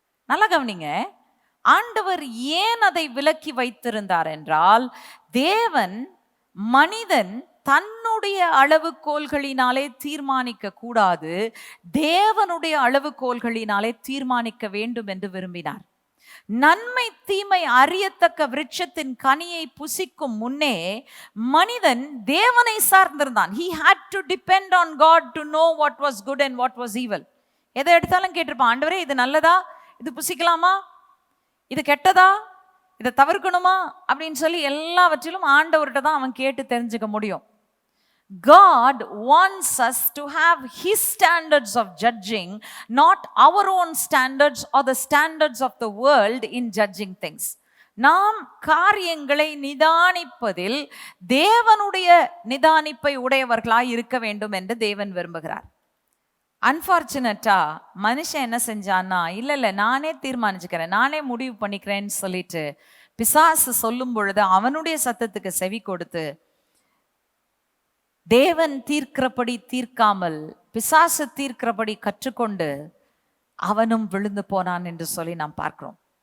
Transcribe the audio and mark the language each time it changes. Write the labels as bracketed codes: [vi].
[ta] நல்லா கவனிங்க, ஆண்டவர் ஏன் அதை விலக்கி வைத்திருந்தார் என்றால், தேவன் மனிதன் தன்னுடைய அளவுகோல்களினாலே தீர்மானிக்க கூடாது, தேவனுடைய அளவுகோல்களினாலே தீர்மானிக்க வேண்டும் என்று விரும்பினார். நன்மை தீமை அறியத்தக்க விருட்சத்தின் கனியை புசிக்கும் முன்னே மனிதன் தேவனை சார்ந்திருந்தான். [en] He had to depend on God to know what was good and what was evil. [ta] எதை எடுத்தாலும் கேட்டிருப்பான், ஆண்டவரே இது நல்லதா, இது புசிக்கலாமா, இது கெட்டதா, இதை தவிர்க்கணுமா அப்படின்னு சொல்லி எல்லாவற்றிலும் ஆண்டவர்கிட்ட தான் அவன் கேட்டு தெரிஞ்சுக்க முடியும். [en] God wants us to have His standards of judging, not our own standards or the standards of the world in judging things. [ta] நாம் காரியங்களை நிதானிப்பதில் தேவனுடைய நிதானிப்பை உடையவர்களாய் இருக்க வேண்டும் என்று தேவன் விரும்புகிறார். அன்பார்ச்சுனேட்டா மனுஷன் என்ன செஞ்சான்னா, இல்லை நானே தீர்மானிச்சுக்கிறேன், நானே முடிவு பண்ணிக்கிறேன்னு சொல்லிட்டு பிசாசு சொல்லும் பொழுது அவனுடைய சத்தத்துக்கு செவி கொடுத்து தேவன் தீர்க்கிறபடி தீர்க்காமல் பிசாசு தீர்க்கிறபடி கற்றுக்கொண்டு அவனும் விழுந்து போனான் என்று சொல்லி நாம் பார்க்கிறோம்.